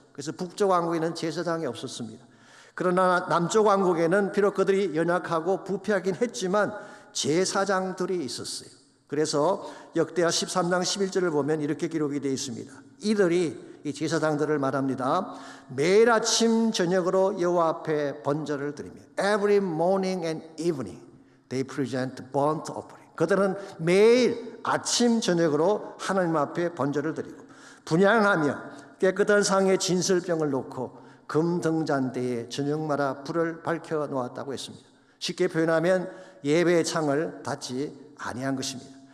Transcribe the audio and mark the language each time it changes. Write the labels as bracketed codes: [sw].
[ko] 그래서 북쪽 왕국에는 제사장이 없었습니다. 그러나 남쪽 왕국에는 비록 그들이 연약하고 부패하긴 했지만 제사장들이 있었어요. 그래서 역대하 13장 11절을 보면 이렇게 기록이 되어 있습니다. 이들이, 이 제사장들을 말합니다. 매일 아침 저녁으로 여호와 앞에 번제를 드리며 [en] Every morning and evening they present burnt offering. [ko] 그들은 매일 아침 저녁으로 하나님 앞에 번제를 드리고 분향하며 깨끗한 상에 진설병을 놓고 금 등잔대에 저녁마다 불을 밝혀 놓았다고 했습니다. 쉽게 표현하면 예배의 창을 닫지 아니한 것입니다.